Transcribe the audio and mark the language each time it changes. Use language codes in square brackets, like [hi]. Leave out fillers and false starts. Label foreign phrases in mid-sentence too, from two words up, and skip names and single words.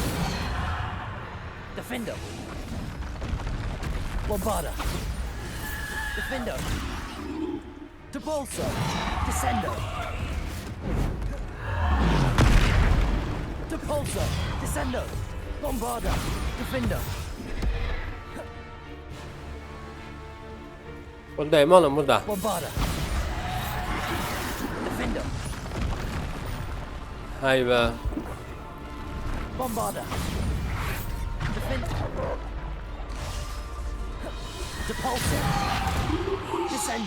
[la] Defendo. Bombarda. Defendo. Depulso. Descendo. Depulso. Descendo. Bombarda. Defendo. [tr] Buradayım oğlum burada. [la] Bombarda. Defendo. [tr] Hay be. [la] Bombarda. Defendo. Depulso. Descendo.